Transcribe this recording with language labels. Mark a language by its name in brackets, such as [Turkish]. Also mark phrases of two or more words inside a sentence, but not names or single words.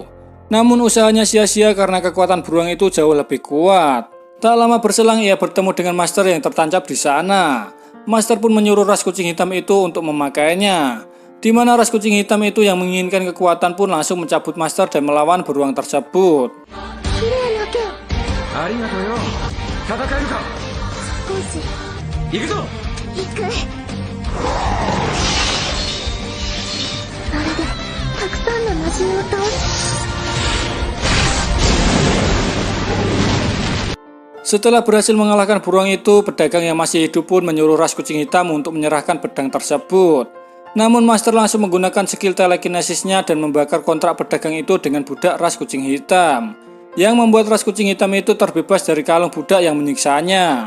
[Indonesian] Namun usahanya sia-sia karena kekuatan beruang itu jauh lebih kuat. Tak lama berselang ia bertemu dengan Master yang tertancap di sana. Master pun menyuruh ras kucing hitam itu untuk memakainya. Di mana ras kucing hitam itu yang menginginkan kekuatan pun langsung mencabut master dan melawan beruang tersebut. [Japanese] 綺麗な剣。ありがとうよ。戦えるか。少し行くぞ。行く。あれでたくさんの魔人を倒す。 [Indonesian] Setelah berhasil mengalahkan beruang itu, pedagang yang masih hidup pun menyuruh ras kucing hitam untuk menyerahkan pedang tersebut. Namun Master langsung menggunakan skill telekinesisnya dan membakar kontrak pedagang itu dengan budak ras kucing hitam, yang membuat ras kucing hitam itu terbebas dari kalung budak yang menyiksanya.